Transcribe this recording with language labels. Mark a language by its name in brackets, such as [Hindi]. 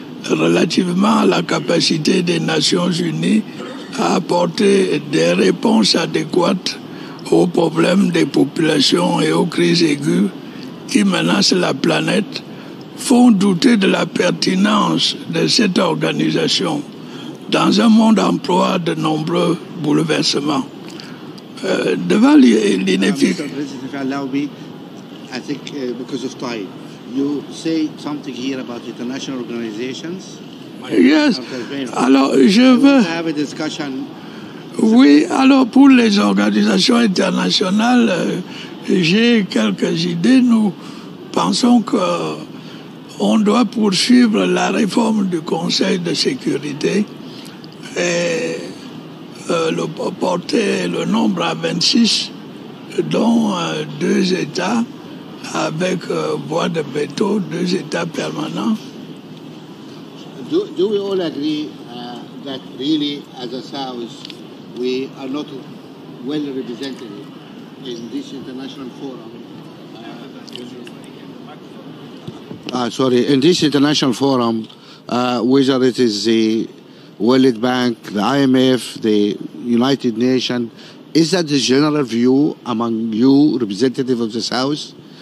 [French] relativement à la capacité des Nations Unies à apporter des réponses adéquates aux problèmes des populations et aux crises aiguës qui menacent la planète, font douter de la pertinence de cette organisation dans un monde en proie de nombreux bouleversements. devant l'inefficacité. [English] If you allow me, I think because of time, you say something here about international organizations. Yes. [French] Alors, je veux [English] have a discussion. [French] Oui, alors pour les organisations internationales, j'ai quelques idées. Nous pensons qu'on doit poursuivre la réforme du Conseil de sécurité et porter le nombre à 26, dont 2 États avec voie de veto, 2 États permanents. [English] Do we all agree that really, as a South, we are not well represented in this international forum? In this international forum, whether it is the World Bank, the IMF, the United Nations, is that the general view among you, representative of the South?